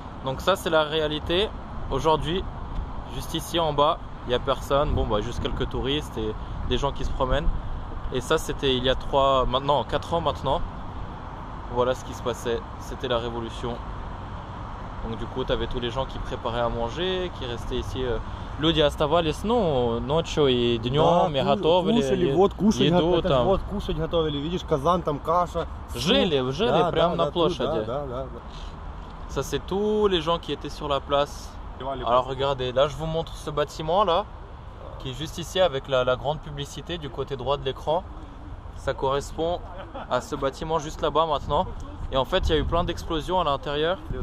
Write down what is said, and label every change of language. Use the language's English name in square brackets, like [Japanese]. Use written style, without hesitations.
[French] Donc ça c'est la réalité aujourd'hui. Juste ici en bas il n'y a personne, bon bah juste quelques touristes et des gens qui se promènent. Et ça c'était il y a 4 ans maintenant. Voilà ce qui se passait, c'était la révolution. Donc du coup tu avais tous les gens qui préparaient à manger, qui restaient ici. [Russian] Люди оставались, ну, ночью и днем, и готовили еду там. Вот кушать готовили, видишь, казан, там каша. Жили прямо на площади. [French] Ça c'est tous les gens qui étaient sur la place. Alors regardez, là je vous montre ce bâtiment là, qui est juste ici avec la grande publicité du côté droit de l'écran. Ça correspond à ce bâtiment juste là-bas maintenant. Et en fait il y a eu plein d'explosions à l'intérieur.